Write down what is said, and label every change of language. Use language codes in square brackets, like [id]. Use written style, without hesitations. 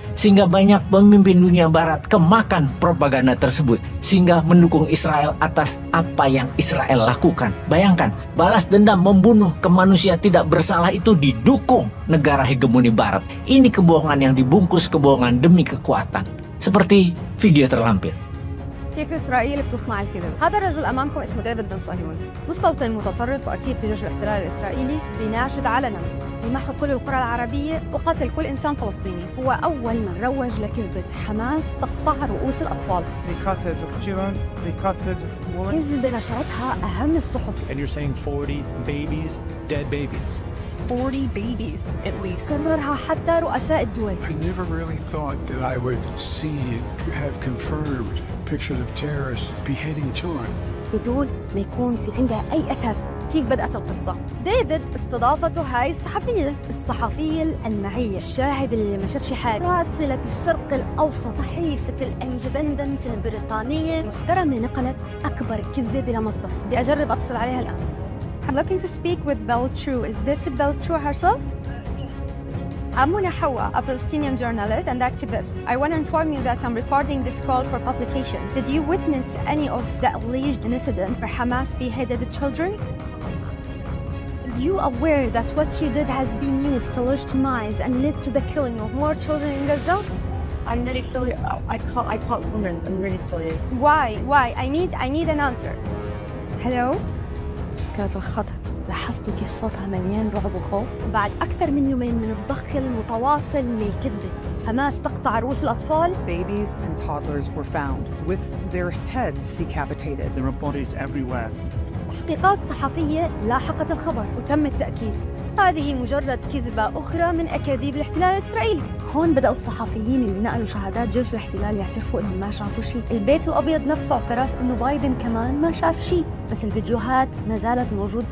[id] Sehingga banyak pemimpin dunia barat kemakan propaganda tersebut, sehingga mendukung Israel atas apa yang Israel lakukan. Bayangkan, balas dendam membunuh ke manusia tidak bersalah itu didukung negara hegemoni barat. Ini kebohongan yang dibungkus kebohongan demi kekuatan. Seperti video terlampir. [ar] كيف إسرائيل بتصنع الكذب؟ هذا الرجل أمامكم اسمه ديفيد بن صهيون، مستوطن متطرف وأكيد في جيش الاحتلال الإسرائيلي، بيناشد علنا بمحو كل القرى العربية وقتل كل إنسان فلسطيني. هو أول من روج لكذبة حماس تقطع رؤوس الأطفال. [en] They cut heads of children, they cut heads of women. [ar] كذبة نشرتها أهم الصحف. [en] And you're saying 40 babies, dead babies. 40 babies at least. [ar] كررها حتى رؤساء الدول. [en] I never really thought that I would see have confirmed pictures of terrorists beheading children. [ar] بدون ما يكون في عندها أي أساس. كيف بدأت القصة؟ ديفيد استضافته هاي الصحفية الألمعية، الشاهد اللي ما شافش حاجة، راسلة الشرق الأوسط، صحيفة الإندبندنت البريطانية المحترمة، نقلت أكبر كذبة بلا مصدر. بدي أجرب أتصل عليها الآن. [en] I'm looking to speak with Beltrue. Is this Beltrue herself? I'm Muna Hawa, a Palestinian journalist and activist. I want to inform you that I'm recording this call for publication. Did you witness any of the alleged incident for Hamas beheaded children? Are you aware that what you did has been used to legitimize and led to the killing of more children in Gaza? I'm really sorry. I can't woman. I'm really sorry. Why? I need an answer. Hello? [ar] سكرت الخطر. لاحظتوا كيف صوتها مليان رعب وخوف؟ بعد أكثر من يومين من الضخ المتواصل للكذبة، حماس تقطع رؤوس الأطفال. [en] Babies and toddlers were found with their heads decapitated. There are bodies everywhere. [ar] تحقيقات صحفية لاحقت الخبر وتم التأكيد هذه مجرد كذبة أخرى من أكاذيب الاحتلال الإسرائيلي. هون بدأوا الصحفيين اللي نقلوا شهادات جيش الاحتلال يعترفوا إنهم ما شافوا شيء. البيت الأبيض نفسه اعترف إنه بايدن كمان ما شاف شيء، بس الفيديوهات ما زالت موجود.